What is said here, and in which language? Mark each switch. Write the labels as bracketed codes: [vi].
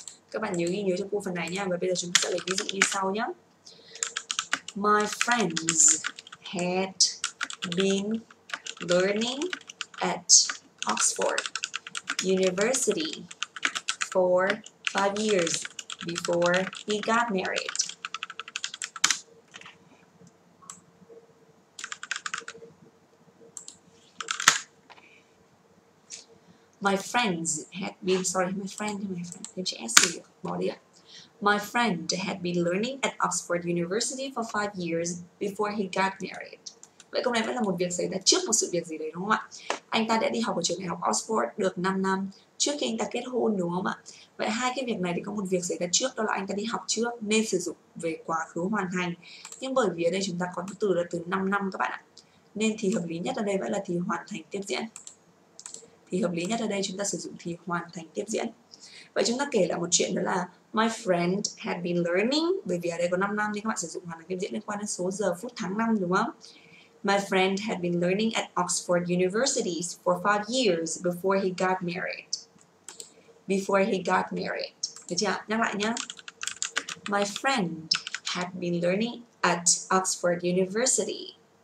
[vi] Các bạn nhớ ghi nhớ cho cô phần này nha. Và bây giờ chúng ta sẽ lấy ví dụ như sau nhé. [en] My friends had been learning at Oxford University for 5 years before he got married. My friends had been, my friend, [vi] thêm chữ S gì bỏ đi ạ. [en] My friend had been learning at Oxford University for 5 years before he got married. [vi] Vậy câu này vẫn là một việc xảy ra trước một sự việc gì đấy đúng không ạ? Anh ta đã đi học ở trường đại học Oxford được 5 năm trước khi anh ta kết hôn đúng không ạ? Vậy hai cái việc này thì có một việc xảy ra trước, đó là anh ta đi học trước nên sử dụng về quá khứ hoàn thành. Nhưng bởi vì ở đây chúng ta có từ là từ 5 năm các bạn ạ. Nên thì hợp lý nhất ở đây vẫn là thì hoàn thành tiếp diễn. Thì hợp lý nhất ở đây chúng ta sử dụng thì hoàn thành tiếp diễn. Vậy chúng ta kể lại một chuyện đó là [en] my friend had been learning, [vi] bởi vì ở đây có 5 năm nên các bạn sử dụng hoàn thành tiếp diễn liên quan đến số giờ phút tháng năm đúng không? [en] My friend had been learning at Oxford University for 5 years before he got married. before he got married. [vi] Được chưa? Nhắc lại nhé. [en] My friend had been learning at Oxford University.